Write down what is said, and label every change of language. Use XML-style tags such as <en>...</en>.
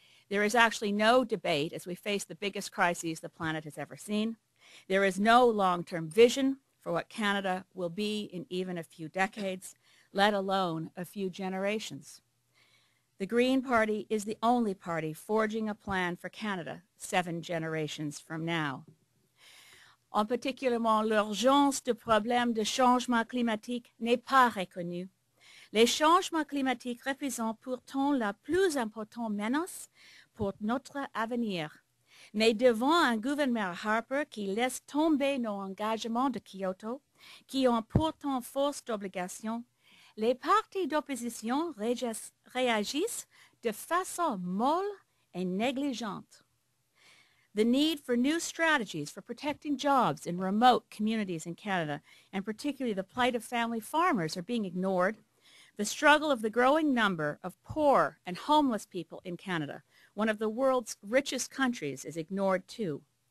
<en>There is actually no debate as we face the biggest crises the planet has ever seen. There is no long-term vision for what Canada will be in even a few decades, let alone a few generations. The Green Party is the only party forging a plan for Canada 7 generations from now.</en> <fr>En particulièrement, l'urgence du problème de changement climatique n'est pas reconnue. Les changements climatiques représentent pourtant la plus importante menace pour notre avenir. Mais devant un gouvernement Harper qui laisse tomber nos engagements de Kyoto, qui ont pourtant force d'obligation, les partis d'opposition réagissent de façon molle et négligente.</fr> <en>The need for new strategies for protecting jobs in remote communities in Canada, and particularly the plight of family farmers, are being ignored. The struggle of the growing number of poor and homeless people in Canada, one of the world's richest countries, is ignored too.</en>